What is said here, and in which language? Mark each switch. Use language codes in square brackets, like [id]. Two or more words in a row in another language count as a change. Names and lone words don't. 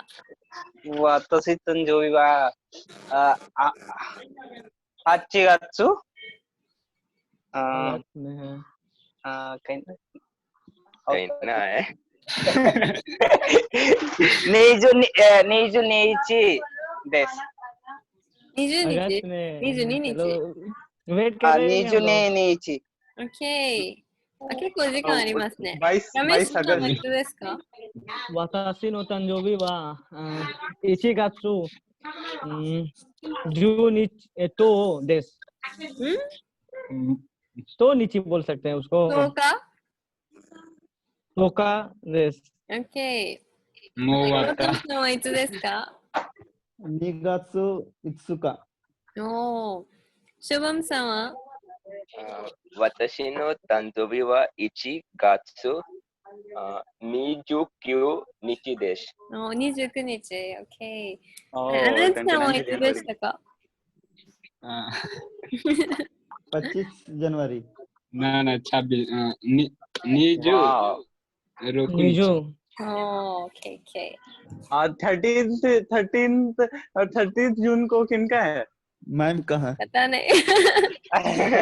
[ja] 私誕生日は8月22日です。 22日。 [hi] वेट कर रहे हैं। [ja] 22 日。 OK。結構時間ありますね。 22 さんはいつですか？私の誕生日は1月12です。 [hi] तो नीचे बोल सकते हैं उसको। [ja] 10日です。 Okay. もう終わった。ゴトムさんはいつですか？ 2月5日。おー。シュバムさんは？私の誕生日は1月29日です。おー、29日。OK。 [en] Oh, [ja] アナウンさんは 29 いつでしたか？ [hi] 25 जनवरी। ना ना 26 20 [en] Wow. 6 20 Oh, okay, okay. [hi] 13th जून को किनका है? मैम कहाँ? पता नहीं।